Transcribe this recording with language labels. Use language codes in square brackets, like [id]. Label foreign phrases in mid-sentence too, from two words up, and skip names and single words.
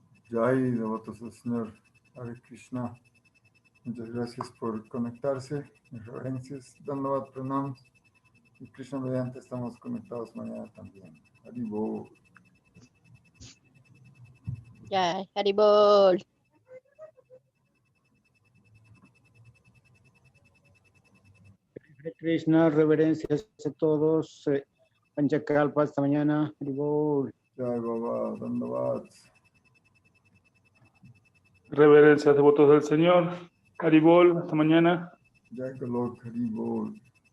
[es] Jai, devotos del Señor. Hare Krishna. Muchas gracias por conectarse. Mis reverencias. [hi] Dandavat Pranam. [es] Y Krishna mediante estamos conectados mañana también. Haribol. Ya, Haribol. Hare Krishna, reverencias a todos. Panchakalpa, hasta mañana. Haribol. [hi] Jai Baba. Dandavat. [es] Reverencias devotos del Señor. Haribol, hasta mañana. [hi] Jai Golok. Haribol.